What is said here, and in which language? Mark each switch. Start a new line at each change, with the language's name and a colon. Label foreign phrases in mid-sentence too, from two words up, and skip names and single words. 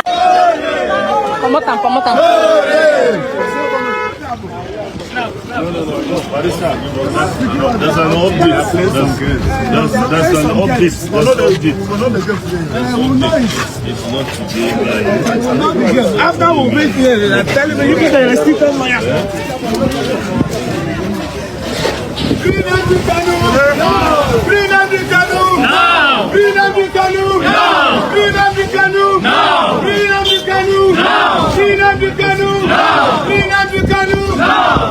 English: Come on. No. Barrister, there's an update. That's an update. It's not today. After we meet here, I'm telling you, you can arrest on my Free Nnamdi Kanu! No! Free Nnamdi Kanu! No! Free Nnamdi Kanu! No! Free Nnamdi Kanu! No! Free Nnamdi Kanu! No! Free Nnamdi Kanu! No! Free Nnamdi Kanu! No!